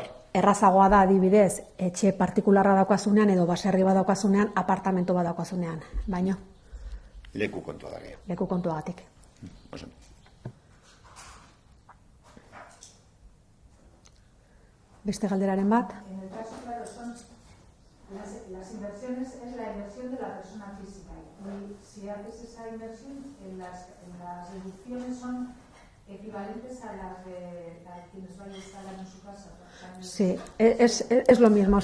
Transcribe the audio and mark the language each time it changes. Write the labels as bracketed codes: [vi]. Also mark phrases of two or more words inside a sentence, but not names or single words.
[eu] Errazagoa da adibidez, etxe partikularra daukazunean edo baserri bat daukazunean, apartamento bat daukazunean, baino? Leku kontua da gehiago. Leku kontuagatik. Beste galderaren bat? [es] En el caso, claro, son las inversiones, es la inversión de la persona física. Y si haces esa inversión, las deducciones son equivalentes a las de quienes van a instalar en su casa. Sí, es lo mismo.